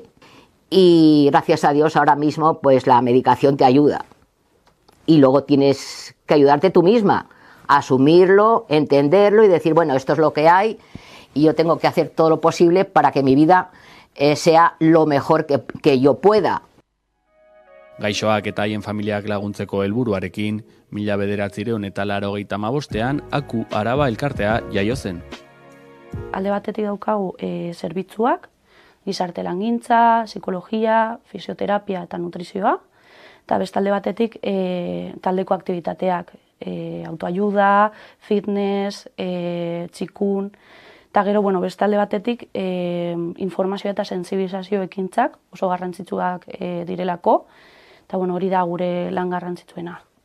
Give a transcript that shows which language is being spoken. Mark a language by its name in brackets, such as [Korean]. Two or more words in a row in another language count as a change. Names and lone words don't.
[Spanish] Y gracias a Dios ahora mismo pues la medicación te ayuda. Y luego tienes que ayudarte tú misma a asumirlo, entenderlo y decir, bueno, esto es lo que hay y yo tengo que hacer todo lo posible para que mi vida sea lo mejor que yo pueda. [Basque] Gaixoak eta haien familiak laguntzeko helburuarekin, 1985ean Aku Araba elkartea jaio zen. Alde batetik daukagu zerbitzuak, gizarte langintza, psikologia, fisioterapia eta nutrizioa, eta bestalde batetik taldeko aktibitateak, autoayuda, fitness, txikun, eta gero, bestalde batetik informazio eta sensibilizazio ekintzak oso garrantzitsuak direlako, eta hori da gure lan garrantzitsuena.